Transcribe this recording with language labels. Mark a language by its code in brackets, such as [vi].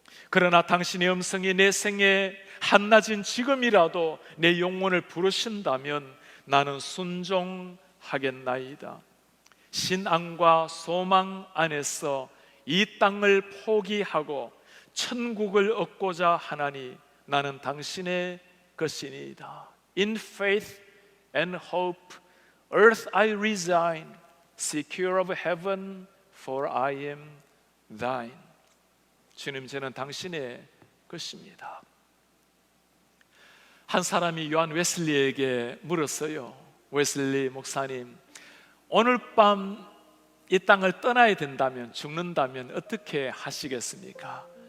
[ko] 그러나 당신의 음성이 내 생에 한낮인 지금이라도 내 영혼을 부르신다면 나는 순종하겠나이다. 신앙과 소망 안에서 이 땅을 포기하고 천국을 얻고자 하나니 나는 당신의 것이니이다. [en] In faith and hope, earth I resign, secure of heaven, for I am thine. [ko] 주님, 저는 당신의 것입니다. 한 사람이 요한 웨슬리에게 물었어요. 웨슬리 목사님, 오늘 밤 이 땅을 떠나야 된다면, 죽는다면 어떻게 하시겠습니까?